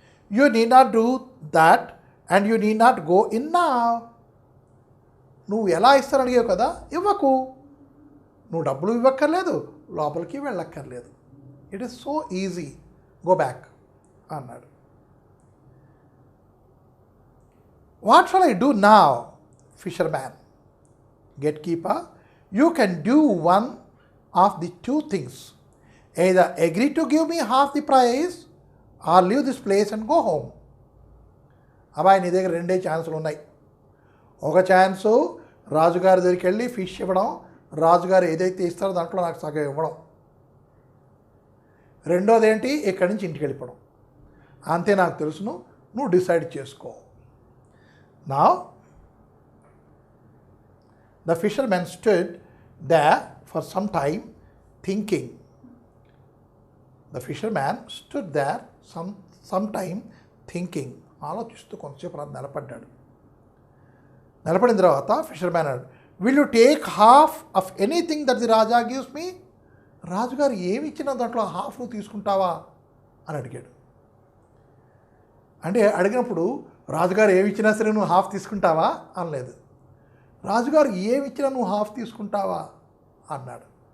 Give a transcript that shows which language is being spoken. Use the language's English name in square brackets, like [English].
[English] You need not do that and you need not go in నా. [Telugu] నువ్వు ఎలా ఇస్తాను అడిగావు కదా, ఇవ్వకు, నువ్వు డబ్బులు ఇవ్వక్కర్లేదు, లోపలికి వెళ్ళక్కర్లేదు, [English] it is so easy, go back [Telugu] అన్నాడు. [English] What shall I do now? Fisherman, gate keeper, you can do one of the two things, either agree to give me half the price or leave this place and go home. [Telugu] అబ్బాయి, నీ దగ్గర రెండే ఛాన్సులు ఉన్నాయి. ఒక chance రాజుగారి దగ్గరికి వెళ్ళి ఫిష్ ఇవ్వడం, రాజుగారు ఏదైతే ఇస్తారో దాంట్లో నాకు సగం ఇవ్వడం. రెండోది ఏంటి, ఇక్కడి నుంచి ఇంటికి వెళ్ళిపోవడం. అంతే, నాకు తెలుసును, నువ్వు డిసైడ్ చేసుకో. [English] Now the fisherman stood there for some time thinking. The fisherman stood there some time thinking. [Telugu] ఆలోచిస్తూ కొంతసేపు రాదు నిలబడ్డాడు. నిలబడిన తర్వాత ఫిషర్మ్యాన్ అన్నాడు, [English] Will you take half of anything that the raja gives me? [Telugu] రాజుగారు ఏమి ఇచ్చినా దాంట్లో హాఫ్ నువ్వు తీసుకుంటావా అని అడిగాడు. అంటే అడిగినప్పుడు రాజుగారు ఏమి ఇచ్చినా సరే నువ్వు హాఫ్ తీసుకుంటావా అనలేదు, రాజుగారు ఏమి ఇచ్చినా నువ్వు హాఫ్ తీసుకుంటావా అన్నాడు.